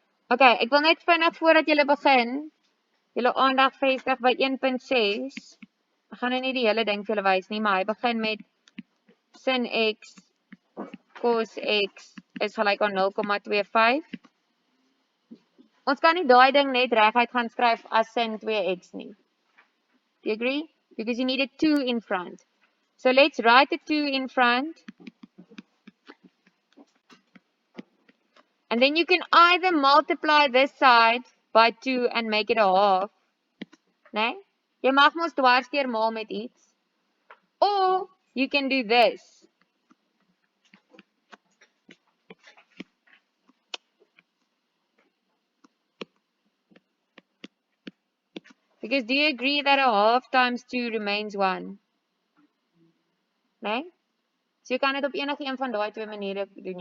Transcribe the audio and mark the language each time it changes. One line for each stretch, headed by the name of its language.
Afrikaans: Okay, ek wil net vinnig voordat julle begin, julle aandag vestig by 1.6. Ek gaan nou nie die hele ding vir julle wys nie, maar hy begin met sin x cos x is gelyk aan 0,25. Ons kan nie daai ding net reguit gaan skryf as sin 2x nie.
English: Do you agree? Because you need a 2 in front. So let's write the 2 in front. And then you can either multiply this side by 2 and make it a half.
Afrikaans: Nee? Jy mag mos dwarsdeur maal met iets.
English: Or you can do this. Because do you agree that a half times 2 remains 1?
Afrikaans: Nee? So jy kan dit op enige een van daai twee maniere doen.